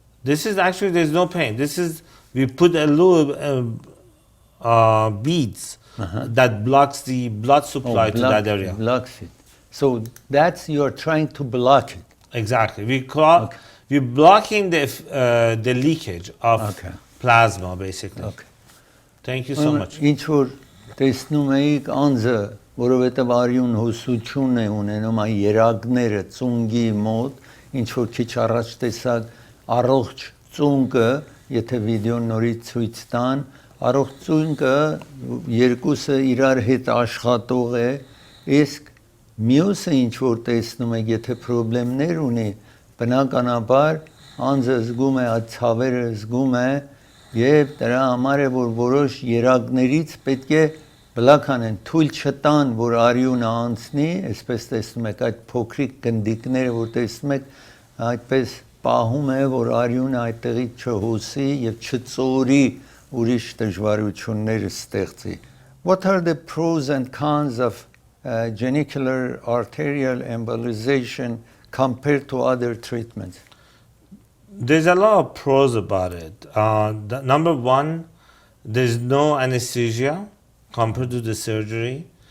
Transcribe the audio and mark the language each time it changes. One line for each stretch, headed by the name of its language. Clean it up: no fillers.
English: This is actually, there's no pain. This is, we put a little beads that blocks the blood supply to that area. Blocks it. So that's, you're trying to block it. Exactly. We're blocking the leakage of plasma, basically. Okay. Thank you so much.
Armenian: Ինչ որ տեսնում էիք անձը, որովհետև արյուն հոսություն է ունենում այ երակները ծունգի մոտ, ինչ որ քիչ առաջ տեսակ առողջ ծունկը, եթե վիդեոն նորից ցույց տան, առողջ ծունկը երկուսը իրար հետ աշխատող է, իսկ մյուսը ինչ որ տեսնում եք, եթե խնդիրներ ունի, բնականաբար անձը զգում է, այդ ցավերը զգում է, եւ դրա համար է որ որոշ երակներից պետք է բլոկանեն, թույլ չտան, որ արյունը անցնի, այսպես տեսնում եք այդ փոքրիկ գնդիկները, որ տեսնում եք, այդպես պահում է, որ արյունը այդտեղից չհոսի եւ չծորի ուրիշ դժվարություններ ստեղծի.
English: What are the pros and cons of genicular arterial embolization compared to other treatments? There's a lot of pros about it. Number one, there's no anesthesia compared to the surgery.